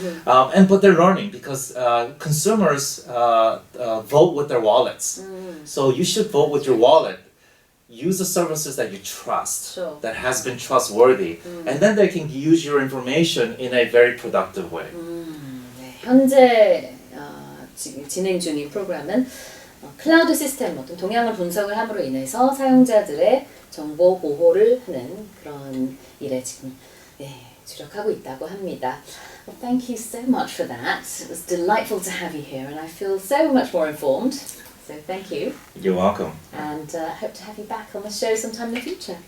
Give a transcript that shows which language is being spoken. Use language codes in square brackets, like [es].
[en] But they're learning because consumers vote with their wallets. So you should vote with your wallet. Use the services that you trust, that has been trustworthy, and then they can use your information in a very productive way. [ko] 네, 현재 지금 진행 중인 프로그램은 클라우드 시스템, 어떤 동향을 분석을 함으로 인해서 사용자들의 정보 보호를 하는 그런 일에 지금 주력하고 있다고 합니다. [en] Well, thank you so much for that. It was delightful to have you here, and I feel so much more informed. So thank you. You're welcome. And hope to have you back on the show sometime in the future.